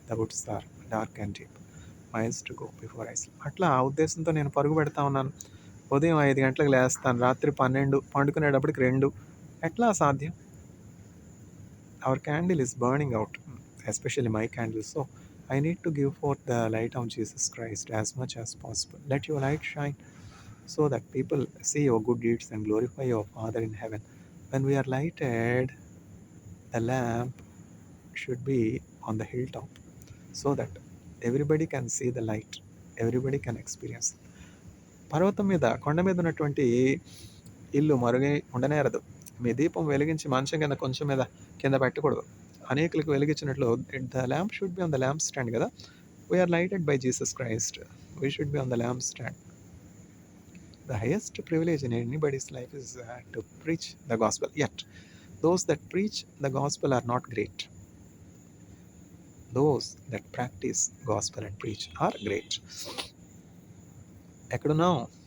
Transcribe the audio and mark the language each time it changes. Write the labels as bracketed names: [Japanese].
[English] The woods are dark and deep. Miles to go before I sleep. [Telugu] అట్లా ఆ ఉద్దేశంతో నేను పరుగు పెడతా ఉన్నాను. ఉదయం 5 గంటలకు లేస్తాను. రాత్రి 12 పండుకునేటప్పటికి 2 ఎట్లా సాధ్యం? [English] Our candle is burning out. Especially my candle. So, I need to give forth the light of Jesus Christ as much as possible. Let your light shine so that people see your good deeds and glorify your Father in heaven. When we are lighted, the lamp should be on the hilltop so that everybody can see the light, everybody can experience. [Telugu] పర్వతం మీద కొండ మీద ఉన్నటువంటి ఇల్లు మరుగై ఉండనేరదు. మీ దీపం వెలిగించి మంచం కింద కొంచెం మీద కింద పెట్టకూడదు. అనేకులకు వెలిగించినట్లు [English] the lamp should be on the lamp stand [Telugu] కదా. [English] We are lighted by Jesus Christ. We should be on the lamp stand. The highest privilege in anybody's life is to preach the gospel. Yet, those that preach the gospel are not great. Those that practice gospel and preach are great. [Telugu] ఎక్కడున్నావు?